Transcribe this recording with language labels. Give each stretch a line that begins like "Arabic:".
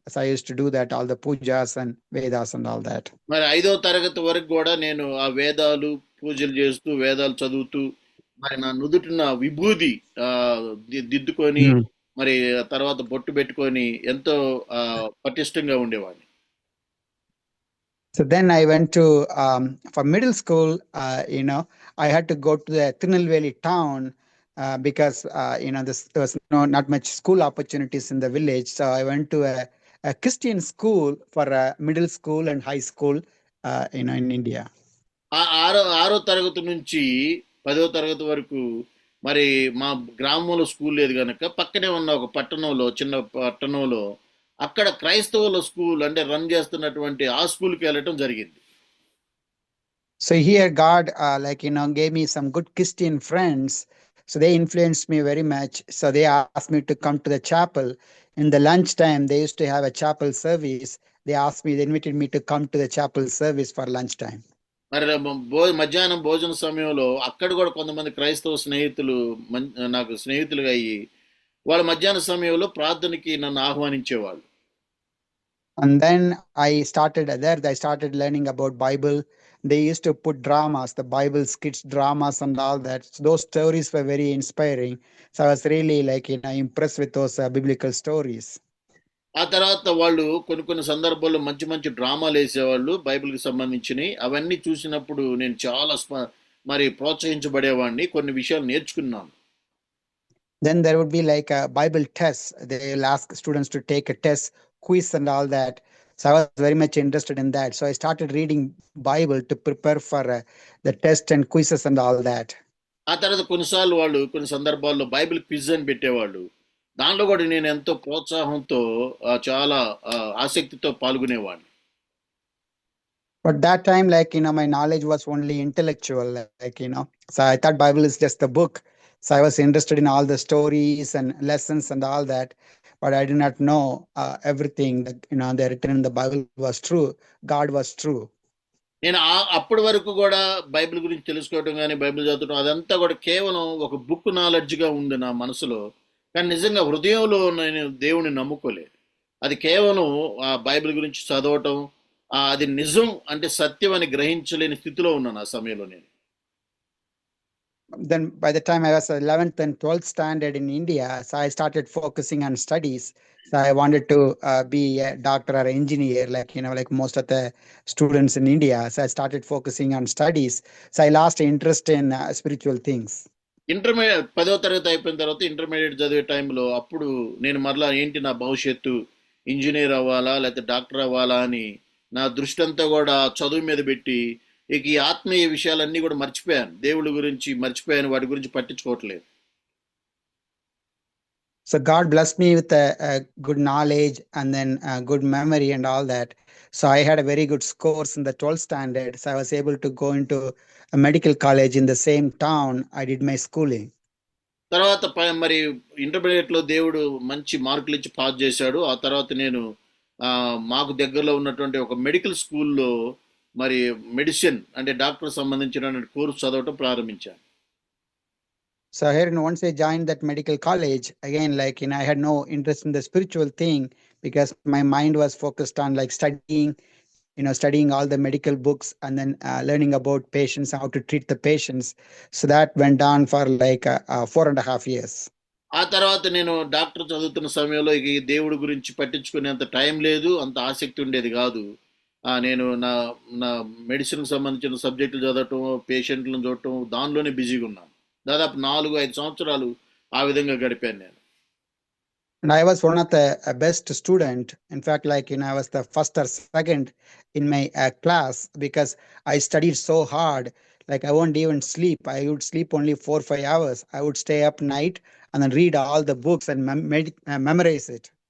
English: So I used to do that, all the pujas and Vedas and all that.
Telugu: మరి 5వ తరగతి వరకు కూడా నేను ఆ వేదాలు పూజలు చేస్తూ వేదాలు చదువుతూ మరి నా నుదుటిన విభూది దిద్దుకొని మరి తర్వాత బొట్టు పెట్టుకొని ఎంతో పటిష్టంగా ఉండేవాడిని.
English: So then I went to for middle school. I had to go to the Tirunelveli town because there was not much school opportunities in the village. So I went to a Christian school for middle school and high school in India.
Telugu: ఆరో తరగతి నుంచి 10వ తరగతి వరకు మరి మా గ్రామంలో school లేదు కనుక పక్కనే ఉన్న ఒక పట్టణంలో, చిన్న పట్టణంలో అక్కడ క్రైస్తవుల స్కూల్ అంటే రన్ చేస్తున్నటువంటి ఆ స్కూల్కి వెళ్ళటం జరిగింది.
English: So here God gave me some good Christian friends. So they influenced me very much. So they asked me to come to the chapel. In the lunchtime, they used to have a chapel service. They invited me to come to the chapel service for lunchtime.
Telugu: మరి మధ్యాహ్నం భోజన సమయంలో అక్కడ కూడా కొంతమంది క్రైస్తవ స్నేహితులు నాకు స్నేహితులుగా అయ్యి వాళ్ళ మధ్యాహ్న సమయంలో ప్రార్థనకి నన్ను ఆహ్వానించేవాళ్ళు.
English: And then I started learning about Bible. They used to put dramas, the Bible skits, dramas and all that. So those stories were very inspiring. So I was really impressed with those biblical stories.
Telugu: ఆ తర్వాత వాళ్ళు కొన్ని సందర్భాల్లో మంచి మంచి డ్రామాలు వేసేవాళ్ళు బైబిల్కి సంబంధించినవి. అవన్నీ చూసినప్పుడు నేను చాలా మరి ప్రోత్సహించబడేవాడిని, కొన్ని విషయాలు నేర్చుకున్నాను.
English: Then there would be like a Bible test. They will ask students to take a test, quiz and all that. So I was very much interested in that. So I started reading Bible to prepare for the test and quizzes and all that.
Telugu: ఆ తర్వాత కొన్నిసార్లు వాళ్ళు కొన్ని సందర్భాల్లో Bible quiz అని పెట్టేవాళ్ళు. దాంట్లో కూడా నేను ఎంతో ప్రోత్సాహంతో చాలా ఆసక్తితో పాల్గొనేవాడిని.
English: But that time, my knowledge was only intellectual, so I thought Bible is just a book. So I was interested in all the stories and lessons and all that, but I did not know everything that they're written in the Bible was true. God was true.
Telugu: నేను అప్పటి వరకు కూడా Bible గురించి తెలుసుకోవడం కానీ Bible చదవడం అదంతా కూడా కేవలం ఒక బుక్ నాలెడ్జ్గా ఉంది నా మనసులో. కానీ నిజంగా హృదయంలో నేను దేవుని నమ్ముకోలేదు. అది కేవలం ఆ బైబిల్ గురించి చదవటం, అది నిజం అంటే సత్యం అని గ్రహించలేని స్థితిలో ఉన్నాను ఆ సమయంలో నేను.
English: Then by the time I was 11th and 12th standard in India, so I started focusing on studies. So I wanted to be a doctor or an engineer, like most of the students in India. So I started focusing on studies. So I lost interest in spiritual things.
Telugu: Intermediate 10వ తరగతి అయిపోయిన తర్వాత intermediate చదివే టైంలో అప్పుడు నేను మరలా ఏంటి నా భవిష్యత్తు ఇంజనీర్ అవ్వాలా లేకపోతే డాక్టర్ అవ్వాలా అని నా దృష్టి అంతా కూడా చదువు మీద పెట్టి ఇక ఈ ఆత్మీయ విషయాలన్నీ కూడా మర్చిపోయాను. దేవుడి గురించి మర్చిపోయాను, వాటి గురించి పట్టించుకోవట్లేదు.
English: So God blessed me with a good knowledge and then a good memory and all that. So I had a very good scores in the 12th standard. So I was able to go into a medical college in the same town I did my schooling.
Telugu: తర్వాత మరి ఇంటర్మీడియట్లో దేవుడు మంచి మార్కులు ఇచ్చి pass చేశాడు. ఆ తర్వాత నేను మాకు దగ్గరలో ఉన్నటువంటి ఒక మెడికల్ స్కూల్లో మరి మెడిసిన్ అంటే డాక్టర్ సంబంధించిన కోర్సు చదవటం ప్రారంభించాను.
English: So here, once I joined that medical college, again, like, I had no interest in the spiritual thing because my mind was focused on like studying all the medical books and then learning about patients, how to treat the patients. So that went on for like 4.5 years.
Telugu: ఆ తర్వాత నేను doctor చదువుతున్న సమయంలో ఇక ఈ దేవుడి గురించి పట్టించుకునేంత time లేదు, అంత ఆసక్తి ఉండేది కాదు. నేను నా నా మెడిసిన్కి సంబంధించిన సబ్జెక్టులు చదవటం, పేషెంట్లను చూడటం, దానిలోనే బిజీగా ఉన్నాను. దాదాపు 4-5 సంవత్సరాలు ఆ విధంగా గడిపాను నేను.
English: And I was one of the best student. In fact, like, I was the first or second in my class because I studied so hard. Like, I won't even sleep. I would sleep only 4-5 hours. I would stay up night and then read all the books and memorize it.